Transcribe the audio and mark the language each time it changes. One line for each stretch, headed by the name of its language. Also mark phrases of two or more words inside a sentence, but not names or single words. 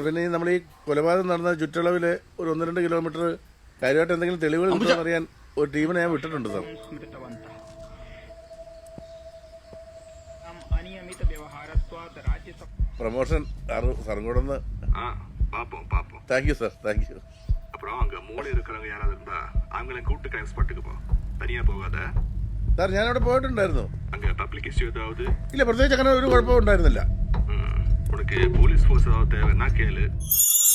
Malayalam: പിന്നെ നമ്മൾ ഈ കൊലപാതകം നടന്ന ചുറ്റളവില് ഒരു 1-2 കിലോമീറ്റർ കാര്യമായിട്ട് എന്തെങ്കിലും തെളിവുകൾ കിട്ടുമെന്ന് അറിയാൻ ഒരു ടീമിനെ ഞാൻ വിട്ടിട്ടുണ്ട് സാർ. പ്രമോഷൻ സാറും കൂടെ ഒന്ന്.
English: Thank you sir, thank you.
Tamil: அப்புறம் அங்க மூளை இருக்கிறவங்க யாராவது இருந்தா அவங்கள கூப்பிட்டு
English: crime spot-க்கு
Tamil: போ, தனியா போகாத.
Malayalam: സാർ ഞാനവിടെ പോയിട്ടുണ്ടായിരുന്നു.
Tamil: அங்க
English: public issue
Tamil: ஏதாவது?
Malayalam: ഇല്ല, പ്രത്യേകിച്ച് അങ്ങനെ ഒരു കുഴപ്പവും ഉണ്ടായിരുന്നില്ല.
Tamil: உனக்கு
English: police force
Tamil: ஏதாவது தேவைன்னா கேளு.